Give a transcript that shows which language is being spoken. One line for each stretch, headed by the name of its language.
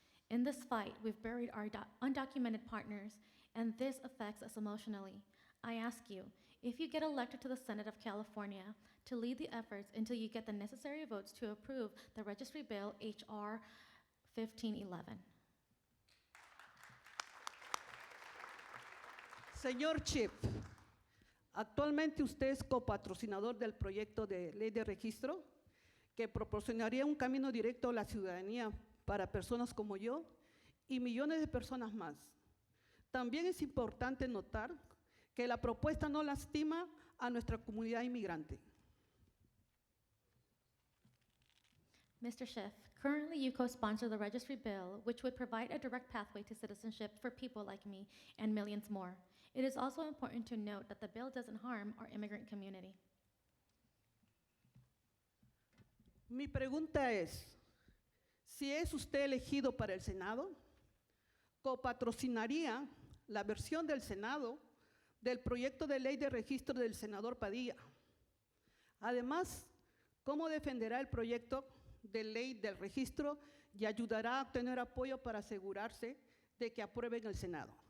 English: In this fight, we've buried our undocumented partners, and this affects us emotionally. I ask you, if you get elected to the Senate of California, to lead the efforts until you get the necessary votes to approve the registry bill HR 1511.
Spanish: Señor Chip, actualmente usted es copatrocinador del proyecto de ley de registro que proporcionaría un camino directo a la ciudadanía para personas como yo y millones de personas más. También es importante notar que la propuesta no lastima a nuestra comunidad inmigrante.
English: Mr. Schiff, currently you co-sponsor the registry bill, which would provide a direct pathway to citizenship for people like me and millions more. It is also important to note that the bill doesn't harm our immigrant community.
Spanish: Mi pregunta es, si es usted elegido para el Senado, ¿copatrocinaría la versión del Senado del proyecto de ley de registro del senador Padilla? Además, ¿cómo defenderá el proyecto de ley del registro y ayudará a obtener apoyo para asegurarse de que aprueben el Senado?